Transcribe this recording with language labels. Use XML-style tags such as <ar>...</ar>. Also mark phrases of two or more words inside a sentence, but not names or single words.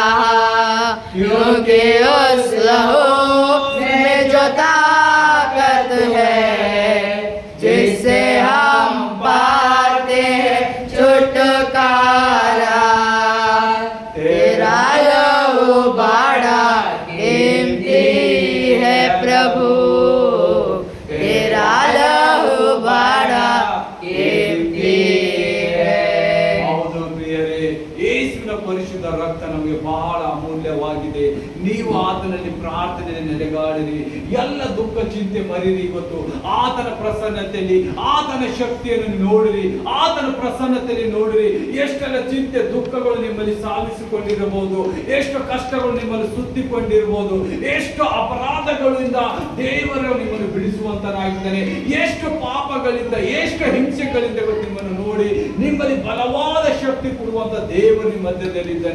<hi>क्योंकि उस लहू में जो ताकत है, जिसे हम पाते हैं छुटकारा। तेरा लहू बड़ा कीमती है प्रभु, तेरा लहू बड़ा कीमती है।</hi> <kn>ಹೌದು ಪ್ರಿಯರೇ, ಯೇಸುವಿನ ಪರಿಶುದ್ಧ ರಕ್ತ ನಮಗೆ ಬಹಳ ಅಮೂಲ್ಯವಾಗಿದೆ. ನೀವು ಆತನಲ್ಲಿ ಪ್ರಾರ್ಥನೆಯಲ್ಲಿ ನೆಲೆಗಾಡಿರಿ, ಎಲ್ಲ ದುಃಖ ಚಿಂತೆ ಮರಿರಿ. ಇವತ್ತು ಆತನ ಪ್ರಸನ್ನತೆಯಲ್ಲಿ ಆತನ ಶಕ್ತಿಯನ್ನು ನೋಡಿರಿ, ಆತನ ಪ್ರಸನ್ನತೆಯಲ್ಲಿ ನೋಡಿರಿ. ಎಷ್ಟೆಲ್ಲ ಚಿಂತೆ ದುಃಖಗಳು ನಿಮ್ಮಲ್ಲಿ ಸಾಗಿಸಿಕೊಂಡಿರಬಹುದು, ಎಷ್ಟು ಕಷ್ಟಗಳು ನಿಮ್ಮಲ್ಲಿ ಸುತ್ತಿಕೊಂಡಿರಬಹುದು, ಎಷ್ಟು ಅಪರಾಧಗಳಿಂದ ದೇವರು ನಿಮ್ಮನ್ನು ಬಿಡಿಸುವಂತನಾಗಿದ್ದಾನೆ, ಎಷ್ಟು ಪಾಪಗಳಿಂದ ಎಷ್ಟು ಹಿಂಸೆಗಳಿಂದ ನಿಮ್ಮನ್ನು ನೋಡಿ ನಿಮ್ಮಲ್ಲಿ ಬಲವಾದ ಶಕ್ತಿ ಕೊಡುವಂತ ದೇವರು ನಿಮ್ಮ ಮಧ್ಯದಲ್ಲಿದ್ದಾನೆ.</kn>